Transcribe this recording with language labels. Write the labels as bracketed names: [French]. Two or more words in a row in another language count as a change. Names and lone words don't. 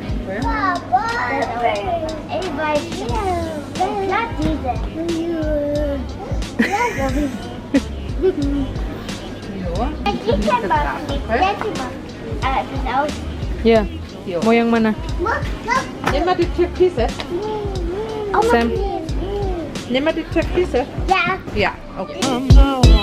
[German] Gell? Ich weiß nicht. Blatt diese. Die kann man nicht. Der kann man. Das ist auch. [Indonesian] Ya. [German] Jo. [Indonesian] Mau yang mana? [German] Nimm mal die Türkise. Oh, Sam. Nimm mal die Türkise. Ja. Ja, [English] okay. I'm not